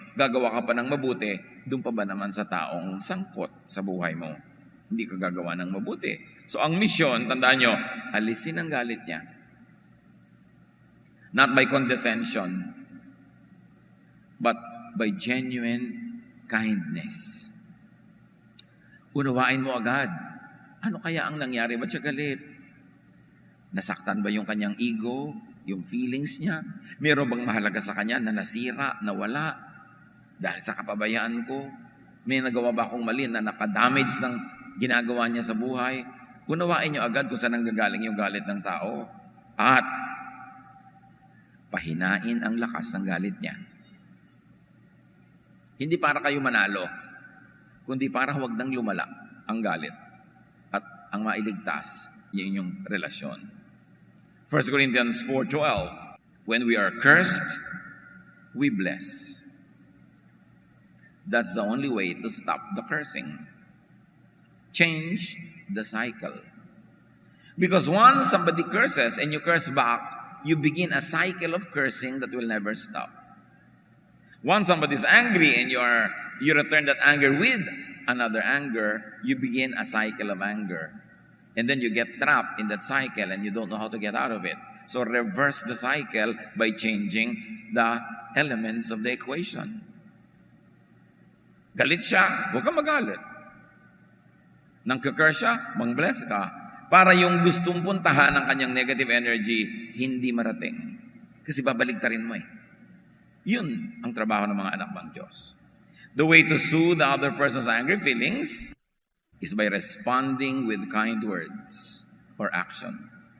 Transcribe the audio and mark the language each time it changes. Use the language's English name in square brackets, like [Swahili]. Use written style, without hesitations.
[Filipino] Gagawa ka pa ng mabuti, doon pa ba naman sa taong sangkot sa buhay mo? Hindi ka gagawa ng mabuti. So ang misyon, tandaan nyo, alisin ang galit niya. [English] Not by condescension, but by genuine kindness. [Filipino] Unawain mo agad. Ano kaya ang nangyari? Ba't siya galit? Nasaktan ba yung kanyang ego? Yung feelings niya? Meron bang mahalaga sa kanya na nasira, nawala? Dahil sa kapabayaan ko, may nagawa ba akong mali na nakadamage ng ginagawa niya sa buhay? Unawain niyo agad kung saan nanggagaling yung galit ng tao. At pahinain ang lakas ng galit niya. Hindi para kayo manalo, kundi para huwag nang lumala ang galit at ang mailigtas yung inyong relasyon. [English] 1 Corinthians 4:12, when we are cursed, we bless. That's the only way to stop the cursing. Change the cycle. Because once somebody curses and you curse back, you begin a cycle of cursing that will never stop. Once somebody is angry and you return that anger with another anger, you begin a cycle of anger. And then you get trapped in that cycle and you don't know how to get out of it. So reverse the cycle by changing the elements of the equation. [Filipino] Galit siya, huwag kang magalit. Nang curse siya, mang-bless ka. Para yung gustong puntahan ng kanyang negative energy, hindi marating. Kasi babaligtarin mo eh. Yun ang trabaho ng mga anak ng Diyos. [English] The way to soothe the other person's angry feelings is by responding with kind words or action.